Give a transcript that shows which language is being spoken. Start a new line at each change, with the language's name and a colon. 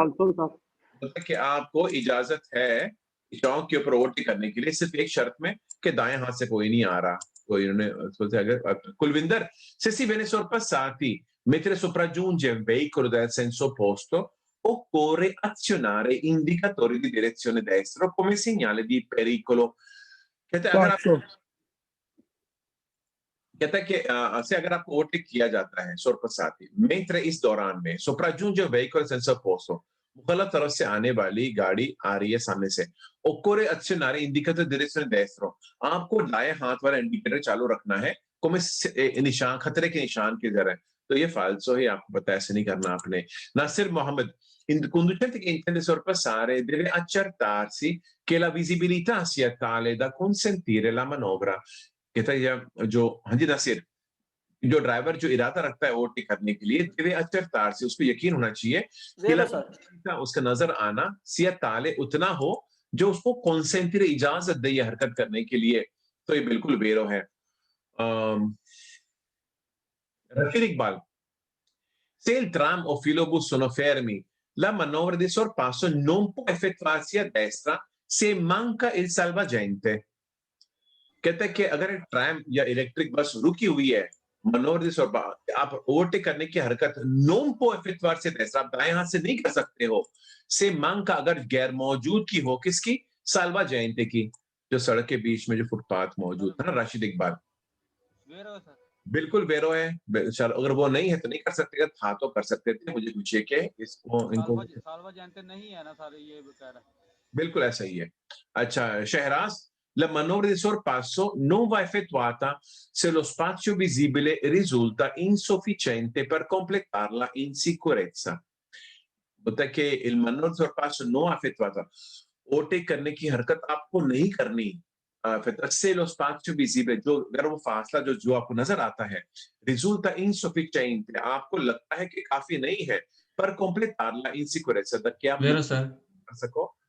Hindi: मतलब कि आपको इजाजत है चौक के ऊपर ओवरटेक करने के लिए सिर्फ एक शर्त में कि दाएं हाथ से कोई नहीं आ रहा। कोई उन्होंने अगर
Italian: कुलविंदर se si viene sorpassati mentre sopraggiunge un veicolo del senso opposto occorre azionare indicatori di direzione destra come segnale di pericolo।
Hindi: कहते हैं अगर आपको ओवरटेक किया जाता है
Italian: sorpassati mentre
Hindi: इस दौरान में
Italian: sopraggiunge un veicolo senza opposto
Hindi: मुखल्लफ तरफ से आने वाली गाड़ी आ रही है सामने से
Italian: occorre azionare indicator direzione destro
Hindi: आपको दाएं हाथ वाला इंडिकेटर चालू रखना है come निशान खतरे के निशान की तरह। तो ये फाल्सो है, आपको पता है ऐसे नहीं करना आपने।
Italian: नासिर मोहम्मद il conducente che intende sorpassare deve accertarsi che la visibilità sia tale da consentire la manovra।
Hindi: कहता है जो हाँ जी नासिर जो ड्राइवर जो इरादा रखता है ओवरटेक करने के लिए
Italian: deve accertarsi
Hindi: उसको यकीन होना चाहिए कि उसका नजर आना
Italian: sia tale
Hindi: उतना हो जो उसको consentire इजाजत दे ये हरकत करने के लिए। तो ये बिल्कुल वेरो है।
Italian: रशीद इकबाल se il tram o filobus sono fermi la manovra di sorpasso non può effettuarsi a destra se manca il salvagente।
Hindi: कहता है कि अगर ट्रैम या इलेक्ट्रिक बस रुकी हुई है मनोवर
Italian: di sorpasso
Hindi: आप ओवरटेक करने की हरकत
Italian: non può effettuarsi a destra
Hindi: आप दाएं हाथ से नहीं कर सकते हो से manca अगर गैर मौजूद की हो किसकी? salvagente की, जो सड़क के बीच में जो फुटपाथ मौजूद है ना। राशिद इकबाल बिल्कुल वेरो है। अगर वो नहीं है तो नहीं कर सकते, था तो कर सकते थे। मुझे पूछिए कि इसको इनको नहीं है ना सारे ये कह रहा है। बिल्कुल ऐसा ही है।
Italian: अच्छा शहराज la manovra di sorpasso non va effettuata se lo spazio visibile risulta insufficiente per completarla in sicurezza।
Hindi: होता है कि
Italian: il manovra di sorpasso non effettuata
Hindi: overtake करने की हरकत आपको नहीं करनी
Italian: se lo spazio visibile
Hindi: जो अगर वो फासला जो आपको नजर आता है
Italian: risulta insufficiente
Hindi: आपको लगता है कि काफी नहीं है पर
Italian: completarla in sicurezza
Hindi: ताकि आप कर सको।